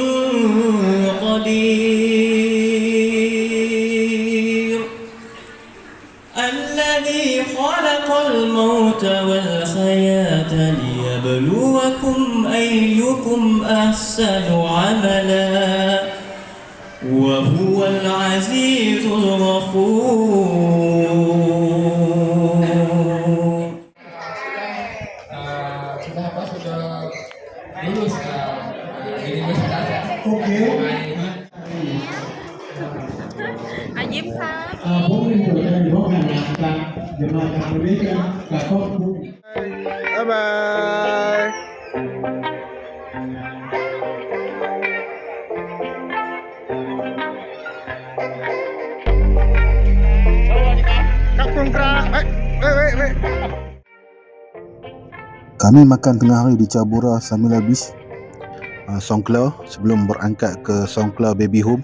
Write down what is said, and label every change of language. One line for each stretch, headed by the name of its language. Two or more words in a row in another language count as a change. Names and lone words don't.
Arabic: قدير الذي خلق الموت والحياة ليبلوكم أيكم أحسن عملا وهو العزيز الغفور.
Indonesian: Lulus universitas ya. Oke.
Thai: Ajib ครับ ผมเป็นผู้จัดการจาก jemaah Indonesia Kakak.
English: Bye bye.
Indonesian: Kami makan tengah hari di Cabura Samila Beach, Songkhla, sebelum berangkat ke Songkhla Baby Home.